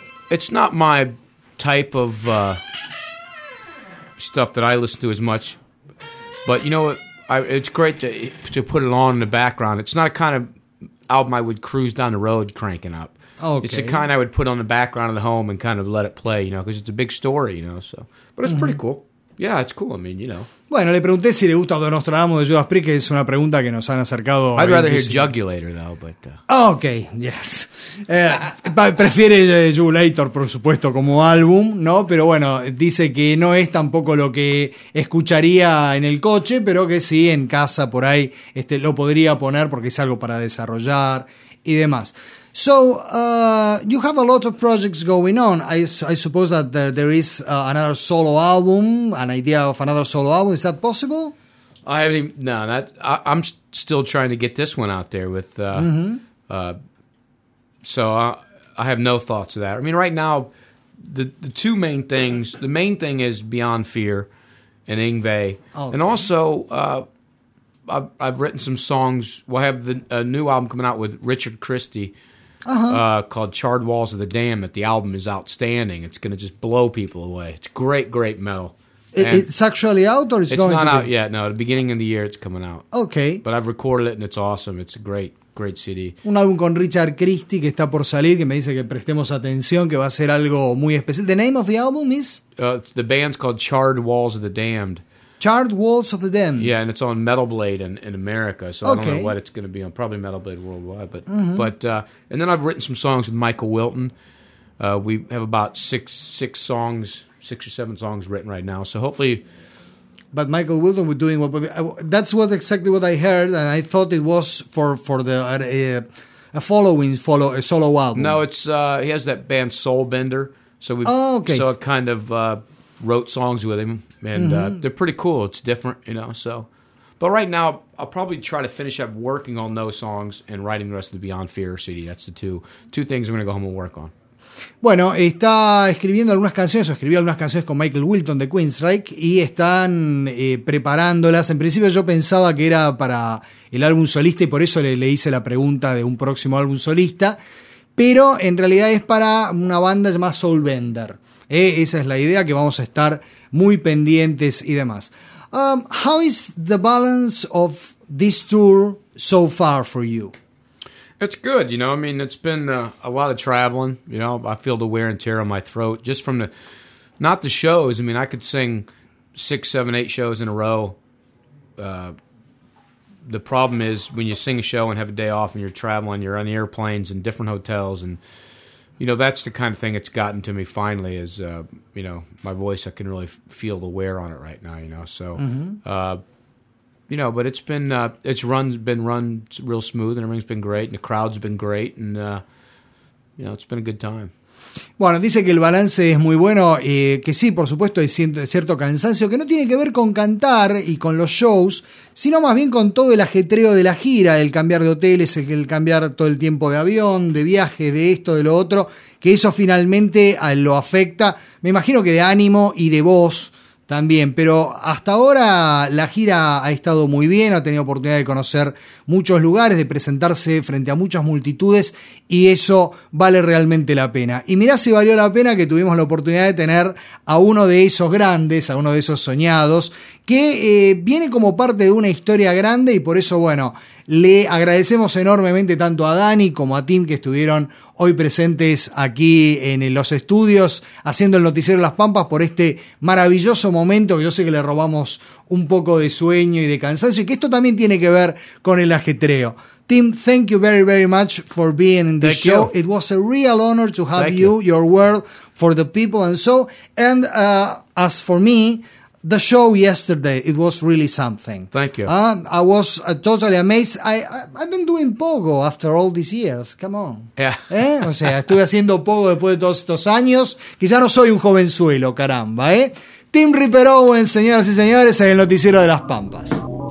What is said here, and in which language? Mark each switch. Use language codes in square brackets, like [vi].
[en] It's not my type of stuff that I listen to as much. But, you know, it's great to put it on in the background. It's not a kind of album I would cruise down the road cranking up. Okay. It's the kind I would put on the background of the home and kind of let it play, you know, because it's a big story, you know, so... But it's pretty cool. Yeah, it's cool, I mean, you know. [es] Bueno, le pregunté si le gusta o no Nostradamus de Judas Priest, que es una pregunta que nos han acercado... [en] I'd rather hear Jugulator, though, but... Ok, yes. [es] prefiere Jugulator, por supuesto, como álbum, ¿no? Pero bueno, dice que no es tampoco lo que escucharía en el coche, pero que sí, en casa, por ahí, lo podría poner porque es algo para desarrollar y demás. [en] So, you have a lot of projects going on. I suppose that there is another solo album, an idea of another solo album. Is that possible? I haven't even, no, not, I'm still trying to get this one out there with So I have no thoughts of that. I mean, right now, the two main things, the main thing is Beyond Fear and Yngwie. Okay. And also, I've written some songs. Well, I have a new album coming out with Richard Christie. Uh-huh. Called Charred Walls of the Dam. That the album is outstanding. It's going to just blow people away. It's great, great metal. It's actually out or it's going to It's not be? Out yet. No, at the beginning of the year it's coming out. Okay. But I've recorded it and it's awesome. It's a great, great CD. [es] Un álbum con Richard Christie que está por salir, que me dice que prestemos atención, que va a ser algo muy especial. [en] The name of the album is? The band's called Charred Walls of the Damned. Charred Walls of the Dam. Yeah, and it's on Metal Blade in America, so okay. I don't know what it's going to be on. Probably Metal Blade worldwide, but mm-hmm. And then I've written some songs with Michael Wilton. We have about six or seven songs written right now. So hopefully, but Michael Wilton was doing what? That's what exactly what I heard, and I thought it was for a solo album. No, it's he has that band Soulbender, so we wrote songs with him. And they're pretty cool. It's different, you know. So, but right now, I'll probably try to finish up working on those songs and writing the rest of the Beyond Fear CD. That's the two things I'm going to go home and work on. [es] Bueno, está escribiendo algunas canciones, o escribió algunas canciones con Michael Wilton de Queensryche, y están preparándolas. En principio yo pensaba que era para el álbum solista y por eso le hice la pregunta de un próximo álbum solista, pero en realidad es para una banda llamada Soulbender. Esa es la idea, que vamos a estar muy pendientes y demás. [en] How is the balance of this tour so far for you? It's good, you know. I mean, it's been a lot of traveling, you know. I feel the wear and tear on my throat just from not the shows. I mean, I could sing 6, 7, 8 shows in a row. The problem is when you sing a show and have a day off and you're traveling, you're on airplanes and different hotels and... You know, that's the kind of thing it's gotten to me finally is, you know, my voice, I can really feel the wear on it right now, you know. So, you know, but it's been, it's been run real smooth and everything's been great and the crowd's been great and, you know, it's been a good time. [es] Bueno, dice que el balance es muy bueno, que sí, por supuesto, hay cierto cansancio que no tiene que ver con cantar y con los shows, sino más bien con todo el ajetreo de la gira, el cambiar de hoteles, el cambiar todo el tiempo de avión, de viaje, de esto, de lo otro, que eso finalmente lo afecta, me imagino que de ánimo y de voz también, pero hasta ahora la gira ha estado muy bien, ha tenido oportunidad de conocer muchos lugares, de presentarse frente a muchas multitudes y eso vale realmente la pena. Y mirá si valió la pena que tuvimos la oportunidad de tener a uno de esos grandes, a uno de esos soñados, que viene como parte de una historia grande y por eso, bueno, le agradecemos enormemente tanto a Dani como a Tim que estuvieron hoy presentes aquí en los estudios haciendo el noticiero Las Pampas por este maravilloso momento que yo sé que le robamos un poco de sueño y de cansancio y que esto también tiene que ver con el ajetreo. [en] Tim, thank you very, very much for being in the show. You. It was a real honor to have you, your world for the people and so. And as for me, the show yesterday, it was really something. Thank you. I was totally amazed. I've been doing pogo after all these years. Come on. Yeah. [es] O sea, estuve haciendo pogo después de todos estos años. Que ya no soy un jovenzuelo, caramba, Tim Ripper Owens, señoras y señores, en el noticiero de Las Pampas.